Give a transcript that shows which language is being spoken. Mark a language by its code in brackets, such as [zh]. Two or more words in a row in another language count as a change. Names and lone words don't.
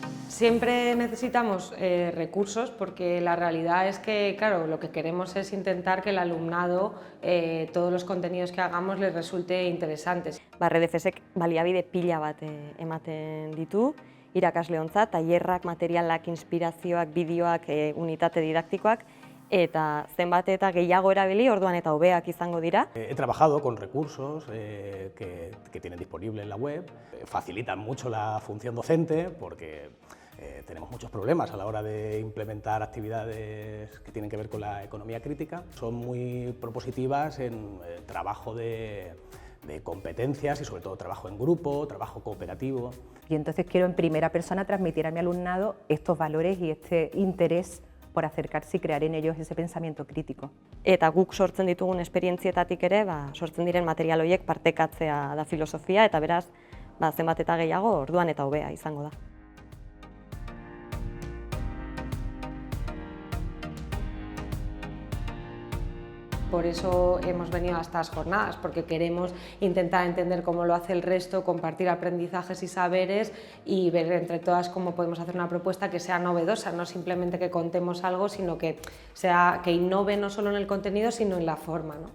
[es] Siempre necesitamos recursos porque la realidad es que, claro, lo que queremos es intentar que el alumnado, todos los contenidos que hagamos les resulte interesantes. [eu] RDFsek baliabide pila bat ematen ditu, irakasleontzat, tailerrak, materialak, inspirazioak, bideoak, unitate didaktikoak, eta zenbat eta gehiago erabili, orduan eta hobeak izango dira. [es] He trabajado con recursos que tienen disponible en la web, facilitan mucho la función docente porque tenemos muchos problemas a la hora de implementar actividades que tienen que ver con la economía crítica. Son muy propositivas en trabajo de competencias y sobre todo trabajo en grupo, trabajo cooperativo. Y entonces quiero en primera persona transmitir a mi alumnado estos valores y este interés por acercarse y crear en ellos ese pensamiento crítico. [eu] Eta guk sortzen ditugun esperientzietatik ere, sortzen diren material horiek partekatzea da filosofia, eta beraz, zenbat eta gehiago, orduan eta hobea izango da. [es] Por eso hemos venido a estas jornadas, porque queremos intentar entender cómo lo hace el resto, compartir aprendizajes y saberes y ver entre todas cómo podemos hacer una propuesta que sea novedosa, no simplemente que contemos algo, sino que innove no solo en el contenido, sino en la forma, ¿no?